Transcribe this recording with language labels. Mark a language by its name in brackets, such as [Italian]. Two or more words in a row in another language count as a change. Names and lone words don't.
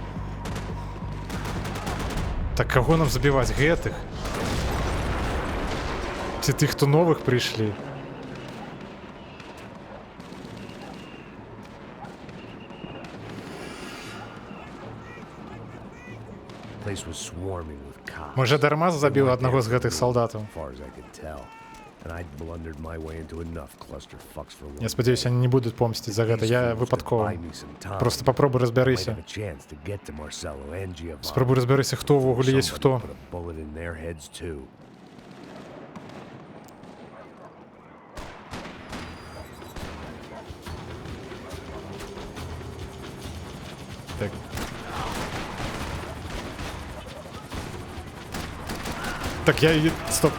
[Belarusian] Так каго нам забіваць? Гэтых? Ці тых, хто новых прыйшлі? [English] Place was swarming with cops. [Belarusian] Можа, дарма забіў аднаго з гэтых салдатаў? [English] As far as I could tell. And I'd blundered my way into enough clusterfucks for one [Belarusian] Я спадзяюся, они не будуць помсціць за гэта. Я выпадкова. [Russian] Просто попробуй [Belarusian] разбярыся. Спробуй разбярыся, хто ўвогуле ёсць хто. Так. Так, я... Стоп.